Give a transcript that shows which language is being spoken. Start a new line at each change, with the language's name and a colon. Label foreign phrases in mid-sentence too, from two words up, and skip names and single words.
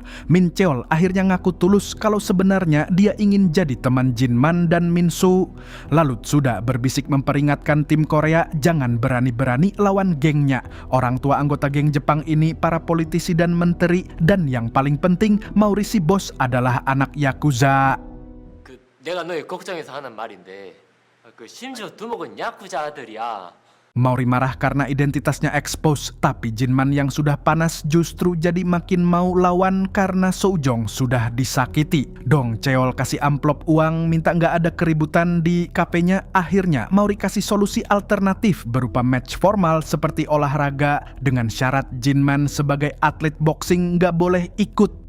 Indonesian: Min Cheol akhirnya ngaku tulus kalau sebenarnya dia ingin jadi teman Jinman dan Min Soo. Lalu sudah berbisik memperingatkan tim Korea jangan berani-berani lawan gengnya. Orang tua anggota geng Jepang ini para politisi dan menteri, dan yang paling penting Mauri si bos adalah anak Yakuza.
Korean: 내가 너의 걱정해서 하는 말인데 심지어 두목은 야쿠자 아들이야.
Indonesian: Mauri marah karena identitasnya expose, tapi Jinman yang sudah panas justru jadi makin mau lawan karena Sojong sudah disakiti. Dong Cheol kasih amplop uang minta nggak ada keributan di kafenya. Akhirnya Mauri kasih solusi alternatif berupa match formal seperti olahraga dengan syarat Jinman sebagai atlet boxing nggak boleh ikut.